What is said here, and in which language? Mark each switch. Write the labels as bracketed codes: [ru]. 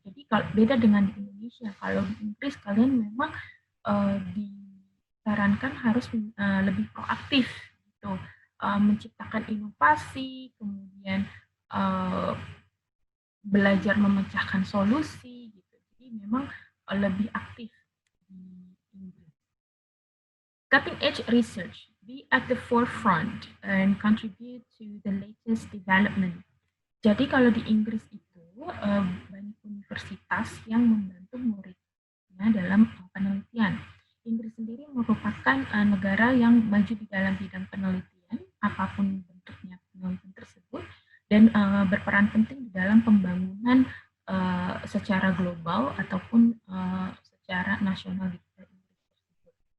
[id] Jadi kalau beda dengan di Indonesia, kalau di Inggris kalian memang disarankan harus lebih proaktif, gitu, menciptakan inovasi, kemudian belajar memecahkan solusi, gitu. Jadi memang lebih aktif di Inggris. [en] Cutting edge research, be at the forefront and contribute to the latest development. [id] Jadi kalau di Inggris itu banyak universitas yang membantu muridnya dalam penelitian. Inggris sendiri merupakan negara yang maju di dalam bidang penelitian, apapun bentuknya penelitian tersebut, dan berperan penting di dalam pembangunan secara global ataupun secara nasional di Inggris tersebut.